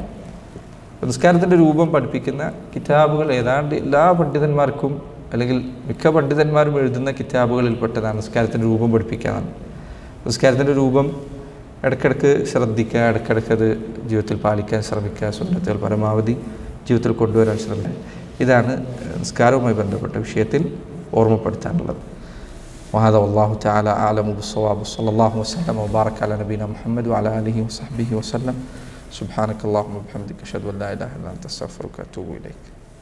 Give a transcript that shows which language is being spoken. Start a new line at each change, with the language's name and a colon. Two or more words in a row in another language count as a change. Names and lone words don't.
Malayalam: നിസ്കാരത്തിൻ്റെ രൂപം പഠിപ്പിക്കുന്ന കിതാബുകൾ ഏതാണ്ട് എല്ലാ പണ്ഡിതന്മാർക്കും അല്ലെങ്കിൽ മിക്ക പണ്ഡിതന്മാരും എഴുതുന്ന കിതാബുകളിൽപ്പെട്ടതാണ് നിസ്കാരത്തിൻ്റെ രൂപം പഠിപ്പിക്കാനാണ്. നിസ്കാരത്തിൻ്റെ രൂപം ഇടയ്ക്കിടയ്ക്ക് ശ്രദ്ധിക്കുക, ഇടയ്ക്കിടയ്ക്ക് അത് ജീവിതത്തിൽ പാലിക്കാൻ ശ്രമിക്കുക, സുന്നത്തുകൾ പരമാവധി ജീവിതത്തിൽ കൊണ്ടുവരാൻ ശ്രമിക്കുക. ഇതാണ് നിസ്കാരവുമായി ബന്ധപ്പെട്ട വിഷയത്തിൽ ഓർമ്മപ്പെടുത്താനുള്ളത്.
Arabic: وهذا والله تعالى أعلم بالصواب. صلى الله وسلم وبارك على نبينا محمد وعلى آله وصحبه وسلم. سبحانك اللهم وبحمدك أشهد أن لا إله إلا أنت أستغفرك وأتوب إليك.